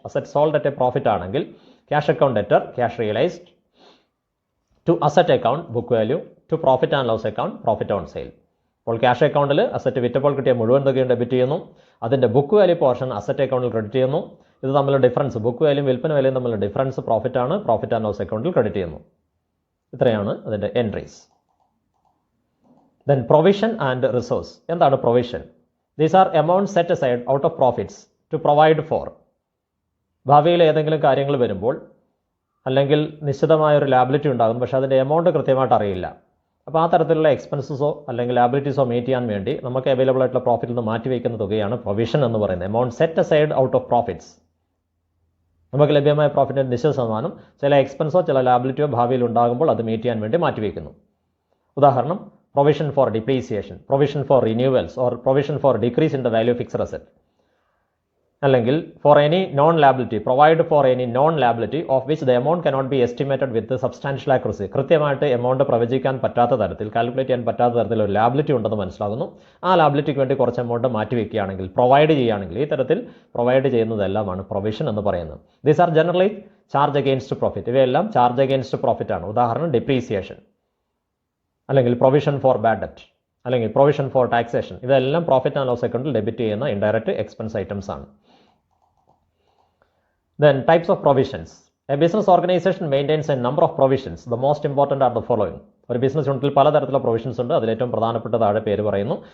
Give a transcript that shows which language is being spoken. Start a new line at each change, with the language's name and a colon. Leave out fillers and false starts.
English: asset sold at a profit
Malayalam: ആണെങ്കിൽ
English: Cash account debtor, cash realised to asset account book value to profit and loss account profit on sale.
Malayalam: അപ്പോൾ cash അക്കൗണ്ടിൽ asset വിറ്റപ്പോൾ കിട്ടിയ മുഴുവൻ തുകയും debit ചെയ്യുന്നു, അതിൻ്റെ book value portion asset അക്കൗണ്ടിൽ credit ചെയ്യുന്നു. ഇത് തമ്മിലുള്ള ഡിഫറൻസ്, ബുക്ക് വാല്യൂയും വിൽപ്പന വിലയും തമ്മിലുള്ള ഡിഫറൻസ് പ്രോഫിറ്റ് ആണ്, പ്രോഫിറ്റ് ആൻഡ് ലോസ് അക്കൗണ്ടിൽ ക്രെഡിറ്റ് ചെയ്യുന്നു. ഇത്രയാണ് അതിൻ്റെ entries.
English: Then provision and resource.
Malayalam: എന്താണ് provision?
English: These are amounts set aside out of profits to provide for.
Malayalam: ഭാവിയിൽ ഏതെങ്കിലും കാര്യങ്ങൾ വരുമ്പോൾ അല്ലെങ്കിൽ നിശ്ചിതമായൊരു ലാബിലിറ്റി ഉണ്ടാകും, പക്ഷേ അതിൻ്റെ എമൗണ്ട് കൃത്യമായിട്ട് അറിയില്ല. അപ്പോൾ ആ തരത്തിലുള്ള എക്സ്പെൻസസോ അല്ലെങ്കിൽ ലാബിലിറ്റീസോ മീറ്റ് ചെയ്യാൻ വേണ്ടി നമുക്ക് അവൈലബിൾ ആയിട്ടുള്ള പ്രോഫിറ്റിൽ നിന്ന് മാറ്റിവെക്കുന്ന തുകയാണ് പ്രൊവിഷൻ എന്ന് പറയുന്നത്.
English: Amount set aside out of profits.
Malayalam: നമുക്ക് ലഭ്യമായ പ്രോഫിറ്റിൻ്റെ നിശ്ചിത ശതമാനം ചില എക്സ്പെൻസോ ചില ലാബിലിറ്റിയോ ഭാവിയിൽ ഉണ്ടാകുമ്പോൾ അത് മീറ്റ് ചെയ്യാൻ വേണ്ടി മാറ്റിവെക്കുന്നു. ഉദാഹരണം
English: provision for depreciation, provision for renewals or provision for decrease in the value of fixed asset.
Malayalam: അല്ലെങ്കിൽ
English: for any non liability, provide for any non liability of which the amount cannot be estimated with substantial accuracy.
Malayalam: കൃത്യമായിട്ട് amount പ്രവചിക്കാൻ പറ്റാത്ത തരത്തിൽ, calculate ചെയ്യാൻ പറ്റാത്ത തരത്തിൽ ഒരു liability ഉണ്ടെന്ന് മനസ്സിലാകുന്നു. ആ ലാബിലിറ്റിക്ക് വേണ്ടി കുറച്ച് എമൗണ്ട് മാറ്റിവെക്കുകയാണെങ്കിൽ, പ്രൊവൈഡ് ചെയ്യുകയാണെങ്കിൽ, ഈ തരത്തിൽ പ്രൊവൈഡ് ചെയ്യുന്നതെല്ലാമാണ് പ്രൊവിഷൻ എന്ന് പറയുന്നത്.
English: These are generally charge against profit.
Malayalam: ഇവയെല്ലാം ചാർജ് അഗെയിൻസ്റ്റ് പ്രോഫിറ്റ് ആണ്. ഉദാഹരണം ഡിപ്രീസിയേഷൻ അല്ലെങ്കിൽ പ്രൊവിഷൻ ഫോർ ബാഡ് ഡെറ്റ്. അല്ലെങ്കിൽ പ്രൊവിഷൻ ഫോർ ടാക്സേഷൻ, ഇതെല്ലാം പ്രോഫിറ്റ് ആൻഡ് ലോസ് അക്കൗണ്ടിൽ ഡെബിറ്റ് ചെയ്യുന്ന ഇൻഡയറക്റ്റ് എക്സ്പെൻസ് ഐറ്റംസ് ആണ്.
English: Then types of provisions. A business organization maintains a number of provisions. The most important are the following.
Malayalam: ഒരു business യൂണിറ്റിൽ പലതരത്തിലുള്ള provisions ഉണ്ട്. അതിലേറ്റവും പ്രധാനപ്പെട്ട താഴെ പേര് പറയുന്നു.